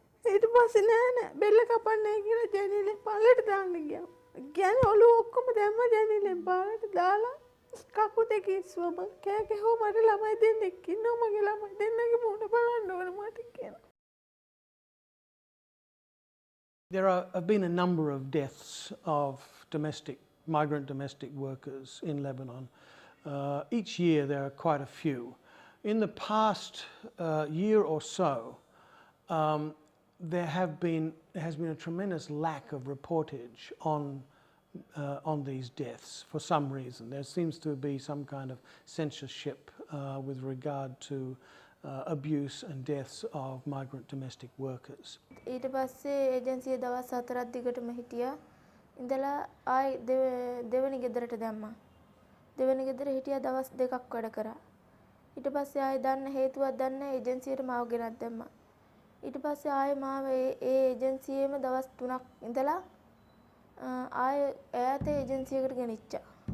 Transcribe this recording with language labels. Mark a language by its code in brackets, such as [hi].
[si] ඊට පස්සේ නෑ බෙල්ල කපන්නේ කියලා ජනේලෙන් පාලට දාන්න ගියා. කියන්නේ ඔළුව ඔක්කොම දැම්ම ජනේලෙන් පාලට දාලා කකුතේ කිස්සුවම කෑ ගැහුවා මට ළමයි දෙන්නෙක් ඉන්නවා මගේ ළමයි දෙන්නගේ මුණ බලන්න ඕන මට කියලා. [en] There have been a number of deaths of migrant domestic workers in Lebanon. Each year there are quite a few. In the past year or so, there has been a tremendous lack of reportage on these deaths for some reason. There seems to be some kind of censorship with regard to abuse and deaths of migrant domestic workers. [si] ඊට පස්සේ ඒජන්සිය දවස් 4ක් දිගටම හිටියා. ඉඳලා ආයි දෙවෙනි ගෙදරට දැම්මා. දෙවෙනි ගෙදර හිටියා දවස් 2ක් වැඩ කරා. ඊට පස්සේ ආයි දන්න හේතුවක් දන්නේ ඒජන්සියට මාව ගෙනත් දැම්මා. ඊට පස්සේ ආයි මාව ඒ ඒජන්සියේම දවස් 3ක් ඉඳලා ආයි ඈත ඒජන්සියකට ගෙනිච්චා.